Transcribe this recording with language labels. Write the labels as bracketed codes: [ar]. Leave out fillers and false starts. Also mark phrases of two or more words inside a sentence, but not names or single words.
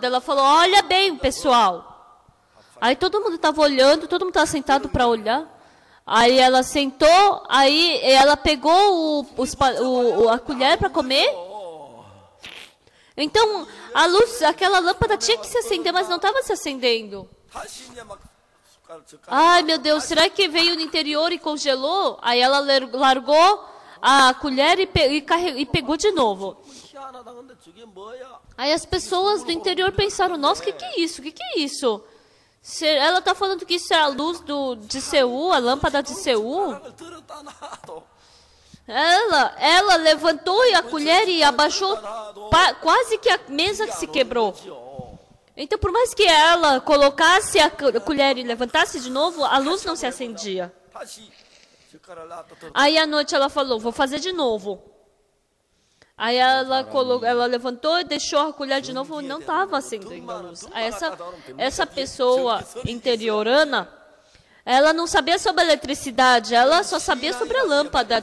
[pt] Ela falou, olha bem, pessoal. Aí todo mundo estava olhando, todo mundo estava sentado para olhar. Aí ela sentou, aí ela pegou a colher para comer. Então, a luz, aquela lâmpada tinha que se acender, mas não estava se acendendo. [ko] 다시 이제 막 숟가락 젓가락 [pt] Ai, meu Deus, será que veio no interior e congelou? Aí ela largou a colher e pegou de novo. [ko] 희한하다. 근데 저게 뭐야? [pt] Aí as pessoas do interior pensaram, nossa, o que é isso? O que é isso? Ela está falando que isso é a luz de Seul, a lâmpada de Seul? [ko] 숟가락을 들었다 놔도 [pt] Ela levantou a colher e abaixou, quase que a mesa que se quebrou. Então, por mais que ela colocasse a colher e levantasse de novo, a luz não se acendia. [ko] 다시 젓가락을 놔도 들었다. [pt] Aí à noite ela falou, vou fazer de novo. Aí ela levantou e deixou a colher de novo e não estava acendendo a luz. Aí essa pessoa interiorana, ela não sabia sobre a eletricidade, ela só sabia sobre a lâmpada.